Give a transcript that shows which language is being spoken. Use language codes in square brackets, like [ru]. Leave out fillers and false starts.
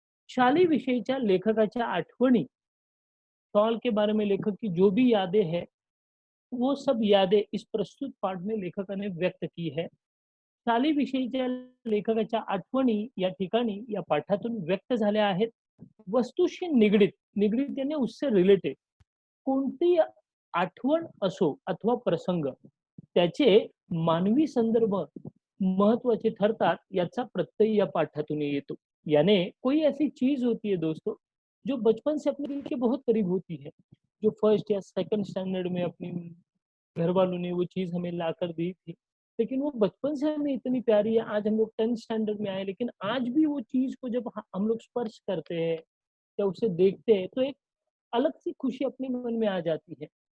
[mr] शाली विषयीच्या लेखकाच्या आठवणी, [hi] शॉल के बारे में लेखक की जो भी यादें हैं, वो सब यादें इस प्रस्तुत पाठ में लेखकाने व्यक्त की है. [mr] शाली विषयीच्या लेखकाच्या आठवणी या ठिकाणी या पाठातून व्यक्त झाल्या आहेत. वस्तूशी निगडीत, निगडीत [hi] याने उससे रिलेटेड [mr] कोणती आठवण असो अथवा प्रसंग, त्याचे मानवी संदर्भ महत्वाचे ठरतात, याचा प्रत्यय या पाठातून येतो. [hi] यानी कोई ऐसी चीज होती है दोस्तों, जो बचपन से अपने दिल के बहुत करीब होती है, जो फर्स्ट या सेकंड स्टैंडर्ड में अपनी घर वालों ने वो चीज हमें लाकर दी थी, लेकिन वो बचपन से हमें इतनी प्यारी है. आज हम लोग 10th स्टैंडर्ड में आए, लेकिन आज भी वो चीज को जब हम लोग स्पर्श करते हैं या उसे देखते हैं तो एक अलग सी खुशी अपने मन में आ जाती है.